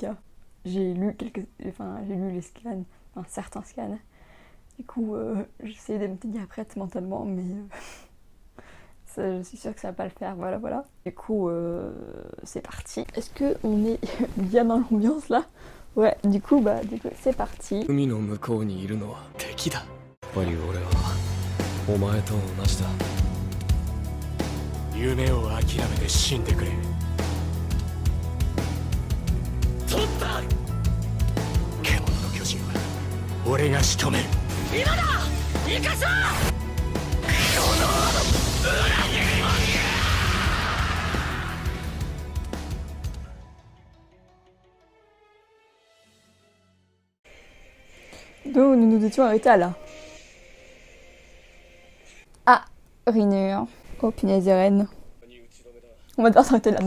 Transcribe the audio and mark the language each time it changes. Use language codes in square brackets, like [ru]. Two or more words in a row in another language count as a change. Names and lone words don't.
[fr] J'ai lu les scans, enfin certains scans. Du coup, j'essaie de me tenir prête mentalement, mais ça, je suis sûre que ça va pas le faire, voilà. Du coup, c'est parti. Est-ce qu'on est bien dans l'ambiance là? Ouais, du coup, c'est parti. [ja] 海の向こうにいるのは敵だ。やっぱり俺はお前と同じだ。夢を諦めて死んでくれ。取った。獣の巨人は俺が仕留める。今だ。生かそう。この裏切り者が。 [fr] D'où nous nous étions arrêtés là. Ah, Rainer. Oh punaise, Eren. On va devoir s'arrêter là.